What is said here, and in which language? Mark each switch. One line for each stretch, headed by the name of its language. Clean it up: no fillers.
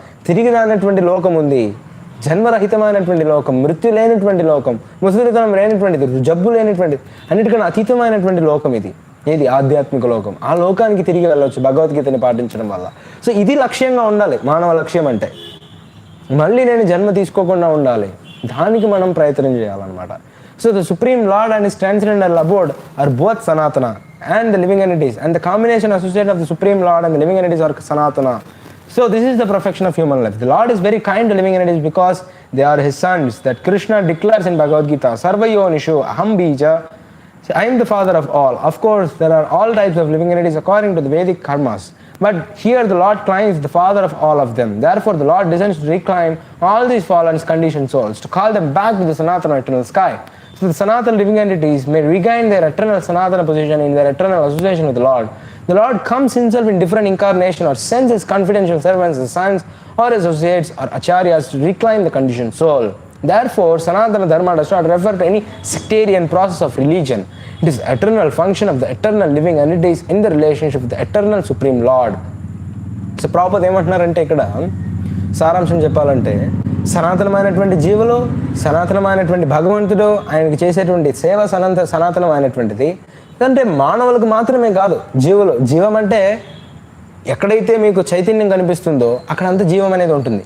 Telugu: తిరిగి రానటువంటి లోకం ఉంది, జన్మరహితమైనటువంటి లోకం, మృత్యు లేనటువంటి లోకం, ముసలితనం లేనటువంటిది, జబ్బు లేనటువంటిది, అన్నిటికన్నా అతీతమైనటువంటి లోకం ఇది. ఏది? ఆధ్యాత్మిక లోకం. ఆ లోకానికి తిరిగి వెళ్ళవచ్చు భగవద్గీతని పాటించడం వల్ల. సో ఇది లక్ష్యంగా ఉండాలి. మానవ లక్ష్యం అంటే మళ్ళీ నేను జన్మ తీసుకోకుండా ఉండాలి, దానికి మనం ప్రయత్నం చేయాలన్నమాట.
English: So the supreme lord and his transcendental abode are both sanatana and the living entities, and the combination associated of the Supreme Lord and the living entities are Sanatana. So this is the perfection of human life. The Lord is very kind to living entities because they are his sons. That Krishna declares in Bhagavad Gita, Sarvayonishu aham bija, I am the father of all. Of course, there are all types of living entities according to the Vedic karmas. But here the Lord claims the father of all of them. Therefore the Lord descends to reclaim all these fallen conditioned souls, to call them back to the Sanatana eternal sky. So the Sanatana living entities may regain their eternal Sanatana position in their eternal association with the Lord. The Lord comes himself in different incarnation or sends his confidential servants, his sons or associates or acharyas to reclaim the conditioned soul. Therefore, Sanatana Dharma does not refer to any sectarian process of religion. It is the eternal function of the eternal living entities in the relationship with the eternal Supreme Lord.
Telugu: So, Prabhupada ఏమంటున్నారంటే ఇక్కడ సారాంశం చెప్పాలంటే సనాతనమైనటువంటి జీవులు, సనాతనమైనటువంటి భగవంతుడు, ఆయనకి చేసేటువంటి సేవ సనాతనమైనటువంటిది. అంటే మానవులకు మాత్రమే కాదు, జీవం అంటే ఎక్కడైతే మీకు చైతన్యం కనిపిస్తుందో అక్కడంతా జీవం అనేది ఉంటుంది.